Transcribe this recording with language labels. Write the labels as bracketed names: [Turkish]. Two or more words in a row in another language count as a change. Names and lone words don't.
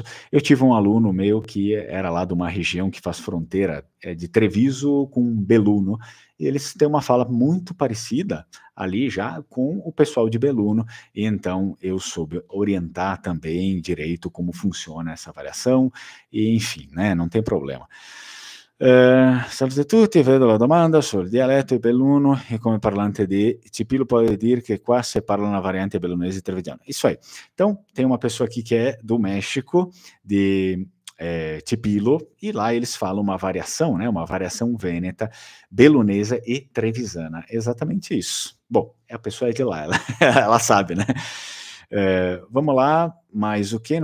[Portuguese] Eu tive um aluno meu que era lá de uma região que faz fronteira de Treviso com Belluno, e eles têm uma fala muito parecida ali já com o pessoal de Belluno, e então eu soube orientar também direito como funciona essa variação, e enfim, né, não tem problema. [Italian] Salve a tutti, vedo la domanda sul dialetto di Belluno e come parlante di Cipilo pode dire que qua se parla na variante belunese trevigiana. [Portuguese] Isso aí. Então, tem uma pessoa aqui que é do México, de Cipilo, e lá eles falam uma variação, né, uma variação vêneta, belunesa e trevisana. Exatamente isso. Bom, a pessoa é de lá, ela sabe, né? Vamos lá, mais o que?